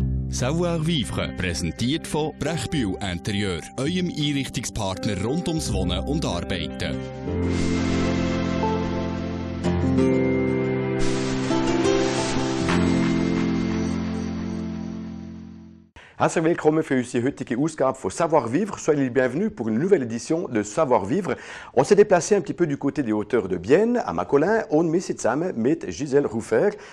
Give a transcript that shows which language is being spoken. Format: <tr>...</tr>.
<de>Savoir-vivre, präsentiert von Brechbühl Interieur, eurem Einrichtungspartner rund ums Wohnen und Arbeiten. Herzlich willkommen für unsere heutige Ausgabe von Savoir-vivre.</de> <fr>Soyez les bienvenus pour une nouvelle édition de Savoir-vivre. On s'est déplacé un petit peu du côté des hauteurs de Bienne, à Macolin.</fr> <de>Und wir sind zusammen mit Gisèle Rufer.</de>